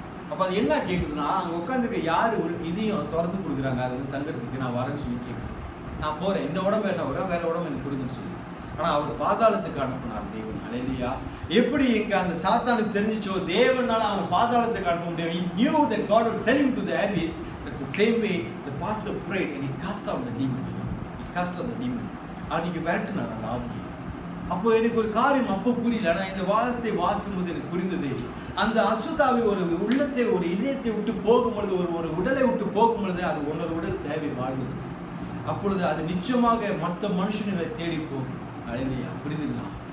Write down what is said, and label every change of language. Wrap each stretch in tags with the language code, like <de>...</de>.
<ta>அப்போ அது என்ன கேட்குதுன்னா, அங்கே உட்காந்துக்க யார் ஒரு இதையும் திறந்து கொடுக்குறாங்க, அது வந்து தங்குறதுக்கு நான் வரேன்னு சொல்லி கேட்குது. நான் போகிறேன், இந்த உடம்பு என்ன வரும், வேற உடம்பு எனக்கு கொடுக்குன்னு சொல்லி. ஆனால் அவர் பாதாளத்துக்கு அனுப்பினார் தேவன். ஹல்லேலூயா. எப்படி இங்கே அந்த சாத்தானுக்கு தெரிஞ்சிச்சோ தேவனால அவனை பாதாளத்துக்கு அனுப்ப முடியாது.</ta> <en>He knew that God would send him to the abyss. That's the same way the pastor prayed and he cast out the demon. He cast out the demon.</en> <ta>அன்னைக்கு விரட்டினார் அந்த ஆவியை. அப்போ எனக்கு ஒரு காரியம் அப்போ புரியல, ஆனால் இந்த வாசத்தை வாசிக்கும் போது எனக்கு புரிந்தது. அந்த அசுத்தாவி ஒரு உள்ளத்தை ஒரு இதயத்தை விட்டு போகும்பொழுது, ஒரு உடலை விட்டு போகும்பொழுது அது ஒன்னொரு உடல் தேவை வாழ்வதற்கு. அப்பொழுது அது நிச்சயமாக மற்ற மனுஷங்களை தேடி போகும். ஹல்லேலூயா. புரியுதுங்களா?</ta>